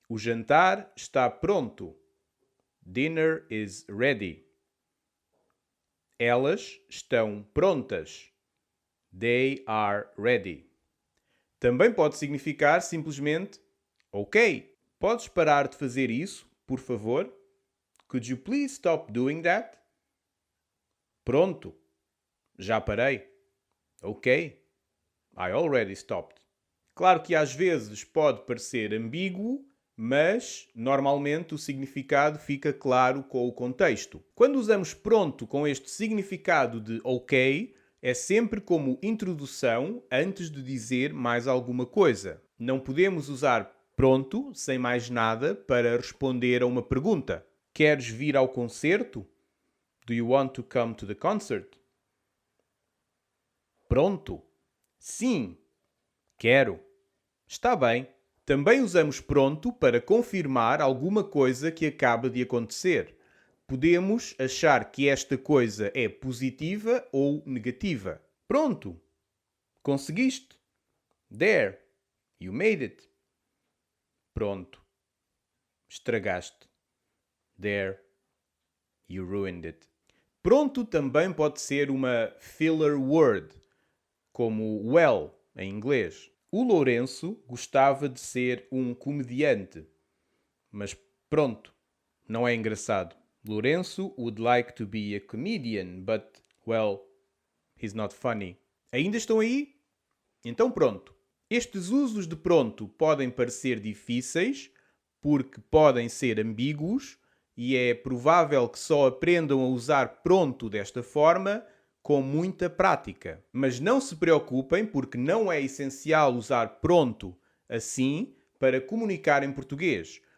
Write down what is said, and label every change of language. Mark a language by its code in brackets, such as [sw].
[pt] O jantar está pronto. [en] Dinner is ready. [pt] Elas estão prontas. [en] They are ready. [pt] Também pode significar simplesmente ok, podes parar de fazer isso, por favor? [en] Could you please stop doing that? [pt] Pronto, já parei. [en] Ok, I already stopped. [pt] Claro que às vezes pode parecer ambíguo, mas normalmente o significado fica claro com o contexto. Quando usamos pronto com este significado de ok, é sempre como introdução antes de dizer mais alguma coisa. Não podemos usar pronto sem mais nada para responder a uma pergunta. Queres vir ao concerto? [en] Do you want to come to the concert? [pt] Pronto. Sim. Quero. Está bem. Também usamos pronto para confirmar alguma coisa que acaba de acontecer. Podemos achar que esta coisa é positiva ou negativa. Pronto. Conseguiste. [en] There. You made it. [pt] Pronto. Estragaste. [en] There. You ruined it. [pt] Pronto também pode ser uma filler word, como well em inglês. O Lourenço gostava de ser um comediante, mas pronto, não é engraçado. [en] Lourenço would like to be a comedian, but, well, he's not funny. [pt] Ainda estão aí? Então pronto. Estes usos de pronto podem parecer difíceis, porque podem ser ambíguos, e é provável que só aprendam a usar pronto desta forma com muita prática. Mas não se preocupem, porque não é essencial usar pronto assim para comunicar em português.